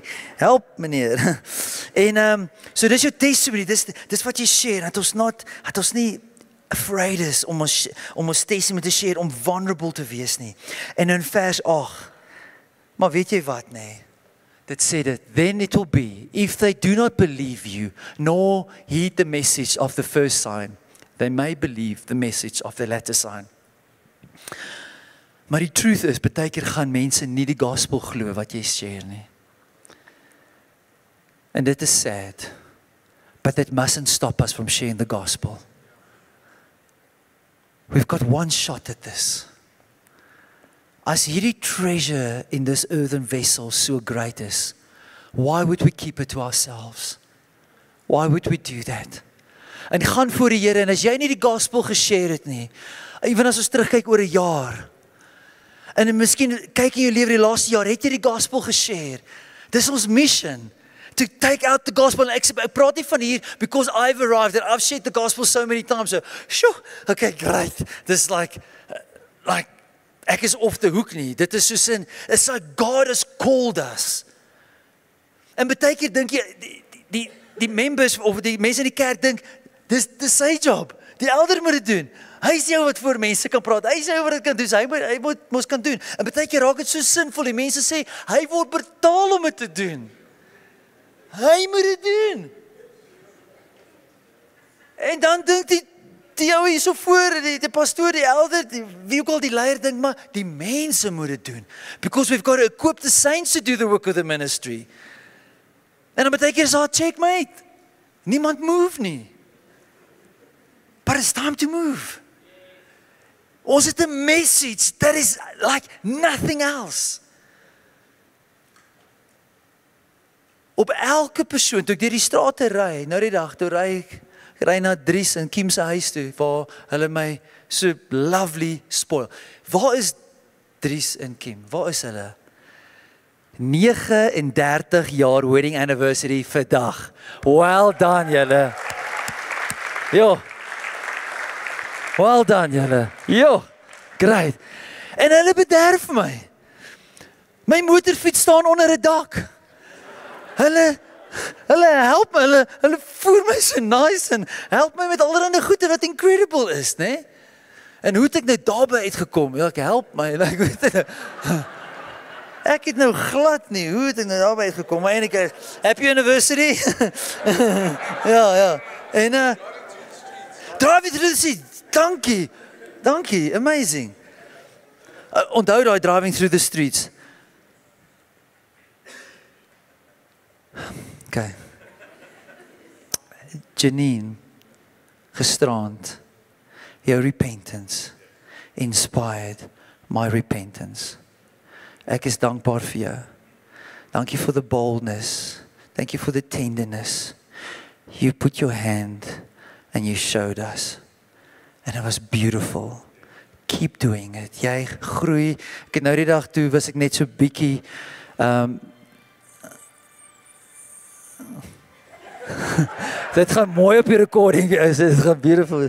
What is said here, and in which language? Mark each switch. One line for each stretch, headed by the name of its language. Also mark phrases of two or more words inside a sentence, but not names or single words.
Afrikaans: Help meneer. En so dis jou testimony, dis wat jy share. Dat ons nie afraid is om ons testimony te share, om vulnerable te wees nie. En in vers 8, maar weet jy wat nee? Dit sê dit,
English: then it will be, if they do not believe you, nor heed the message of the first sign, they may believe the message of the latter sign.
Afrikaans: Maar die truth is, baie keer gaan mense nie die gospel glo wat jy share nie.
English: And
Afrikaans: dit is
English: sad, but that mustn't stop us from sharing the gospel. We've got one shot at this.
Afrikaans: As hierdie
English: treasure in this earthen vessel so great is, why would we keep it to ourselves? Why would we do that?
Afrikaans: En gaan voor die Here, en as jy nie die gospel geshare het nie, even as ons terugkyk oor 'n jaar, en miskien kyk in jou lewe die laaste jaar, het jy die gospel geshare? Dis ons mission.
English: To take out the gospel, and
Afrikaans: ek praat nie van hier,
English: because I've arrived, and I've shared the gospel so many times, so, sure, okay, great, this like,
Afrikaans: ek is
English: off the hook
Afrikaans: nie, dit is soos in,
English: it's like God has called us,
Afrikaans: en baie keer dink jy, die members, of die mense in die kerk dink, dis sy job, die elder moet dit doen, hy is jou wat voor mense kan praat, hy is jou wat dit kan doen, hy moet mos kan doen, en baie keer raak dit so sinvol, die mense sê, hy word betaal om dit te doen, hy moet dit doen. En dan dink die ou hier so voor, die pastoor, die elder, wie ook al die leier dink, maar die mense moet dit doen.
English: Because we've got to equip the saints to do the work of the ministry.
Afrikaans: En dan baie keer is daar checkmate. Niemand move nie.
English: But it's time to move.
Afrikaans: Ons het 'n
English: message that is like nothing else.
Afrikaans: Op elke persoon, toe ek deur die strate ry, nou die dag, toe ry na Dries en Kim se huis toe, waar hulle my so
English: lovely spoil.
Afrikaans: Waar is Dries en Kim? Waar is hulle? 39 jaar
English: wedding anniversary
Afrikaans: vandag.
English: Well done, julle. Jo. Well done,
Afrikaans: julle. Jo. Great. En hulle bederf my. My motorfiets staan onder 'n dak. Hulle help my, hulle voer my so nice en help my met allerlei goede wat incredible is, né? En hoe het ek nou daarby uitgekom? Ja, ek help my, ek weet dit. Ek het nou glad nie, hoe het ek nou daarby uitgekom? Maar enige,
English: happy anniversary.
Afrikaans: ja. En Driving Through the Streets, dankie, amazing. Onthou daai Driving Through the Streets.
English: Okay. Janine, gisterand, your repentance inspired my repentance.
Afrikaans: Ek is dankbaar vir jou.
English: Thank you for the boldness. Thank you for the tenderness. You put your hand and you showed us. And it was beautiful. Keep doing it.
Afrikaans: Jy groei. Ek het nou die dag toe was ek net so bietjie dit gaan mooi op die recording, dit gaan beautiful.